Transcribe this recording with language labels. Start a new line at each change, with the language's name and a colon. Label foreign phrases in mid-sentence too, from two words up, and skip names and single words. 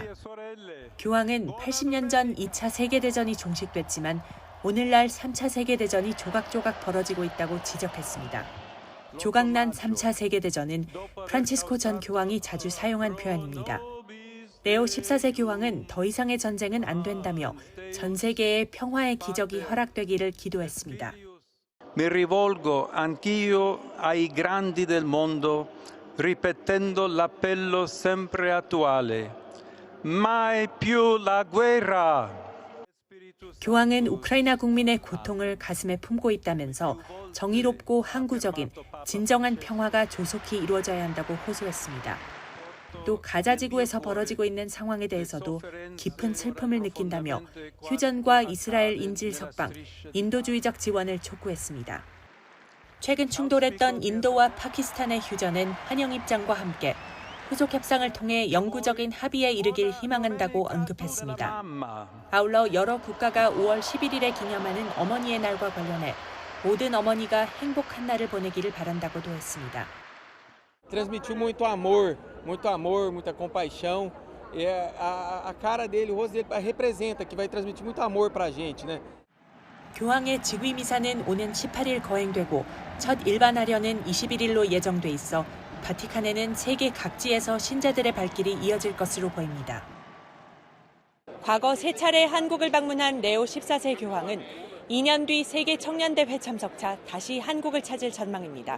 Korean: 교황은 80년 전 2차 세계대전이 종식됐지만 오늘날 3차 세계대전이 조각조각 벌어지고 있다고 지적했습니다. 조각난 3차 세계대전은 프란치스코 전 교황이 자주 사용한 표현입니다. 레오 14세 교황은 더 이상의 전쟁은 안 된다며 전 세계의 평화의 기적이 허락되기를 기도했습니다.
Italian: Mi rivolgo anch'io ai grandi del mondo, ripetendo l'appello sempre attuale. Mai più la guerra.
Korean: 교황은 우크라이나 국민의 고통을 가슴에 품고 있다면서 정의롭고 항구적인 진정한 평화가 조속히 이루어져야 한다고 호소했습니다. 또 가자 지구에서 벌어지고 있는 상황에 대해서도 깊은 슬픔을 느낀다며 휴전과 이스라엘 인질 석방, 인도주의적 지원을 촉구했습니다. 최근 충돌했던 인도와 파키스탄의 휴전은 환영 입장과 함께 후속 협상을 통해 영구적인 합의에 이르길 희망한다고 언급했습니다. 아울러 여러 국가가 5월 11일에 기념하는 어머니의 날과 관련해 모든 어머니가 행복한 날을 보내기를 바란다고도 했습니다.
Portuguese: Transmitiu muito amor, muita compaixão. E a cara dele, o rosto dele representa que vai transmitir muito amor para a gente, né?
Korean: 교황의 즉위 미사는 오는 18일 거행되고 첫 일반하련은 21일로 예정돼 있어 바티칸에는 세계 각지에서 신자들의 발길이 이어질 것으로 보입니다. 과거 3차례 한국을 방문한 레오 14세 교황은 2년 뒤 세계 청년대회 참석차 다시 한국을 찾을 전망입니다.